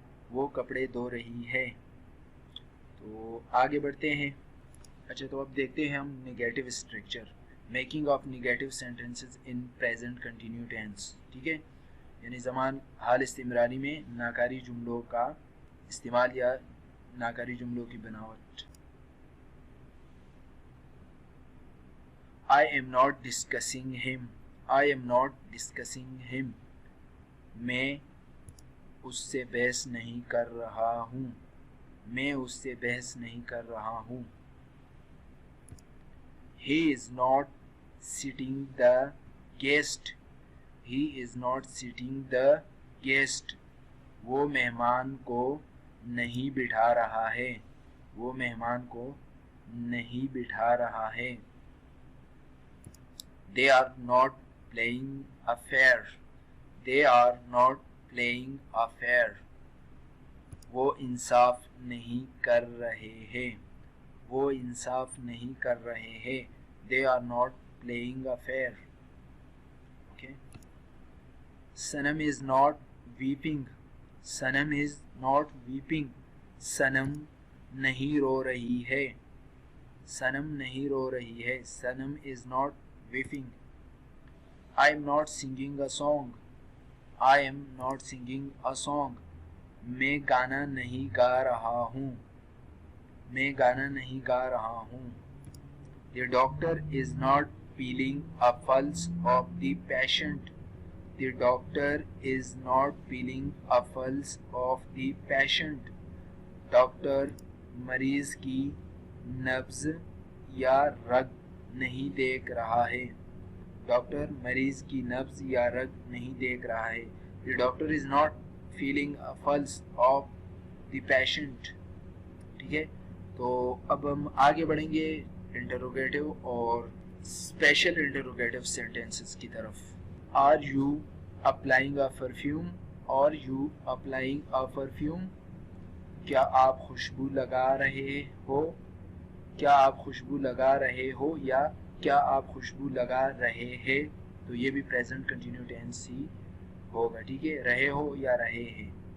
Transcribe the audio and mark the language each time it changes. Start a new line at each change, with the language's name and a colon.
Urdu: وہ کپڑے دھو رہی ہے۔ تو آگے بڑھتے ہیں۔ اچھا، تو اب دیکھتے ہیں ہم negative structure, making of negative sentences in present continue tennis. ٹھیک ہے، یعنی زمان حال استمراری میں ناکاری جملوں کا استعمال یا ناکاری جملوں کی بناوٹ۔
English: I am not discussing him,
Urdu: I am not discussing him، میں اس سے بحث نہیں کر رہا ہوں. میں اس سے بحث نہیں کر رہا ہوں.
English: He is not sitting the guest. He is not sitting the guest.
Urdu: وہ مہمان کو نہیں بٹھا رہا ہے. وہ مہمان کو نہیں بٹھا رہا ہے.
English: They are not playing a fair. They are not playing a fair.
Urdu: وہ انصاف نہیں کر رہے ہیں. وہ انصاف نہیں کر رہے ہیں.
English: They are not playing a fair. Okay. Sanam is not weeping. Sanam is not weeping.
Urdu: Sanam نہیں رو رہی ہے. Sanam نہیں رو رہی ہے.
English: Sanam is not weeping. I am not singing a song. I am not singing a song.
Urdu: میں گانا نہیں گا رہا ہوں. میں گانا نہیں گا رہا ہوں.
English: The doctor is not feeling a pulse of the patient. The doctor is not feeling a pulse of the patient.
Urdu: Doctor مریض کی نبض یا رگ نہیں دیکھ رہا ہے. ڈاکٹر مریض کی نبض یا رگ نہیں دیکھ رہا ہے.
English: The doctor is not feeling a pulse of the patient.
Urdu: ٹھیک ہے. تو اب ہم آگے بڑھیں گے انٹروگیٹو اور اسپیشل انٹروگیٹو سینٹینسز کی طرف.
English: Are you applying a perfume? Are you applying a perfume?
Urdu: کیا آپ خوشبو لگا رہے ہو؟ کیا آپ خوشبو لگا رہے ہو یا کیا آپ خوشبو لگا رہے ہیں. تو یہ بھی پریزنٹ کنٹینیو ٹینس ہی ہوگا. ٹھیک ہے. رہے ہو یا رہے ہیں.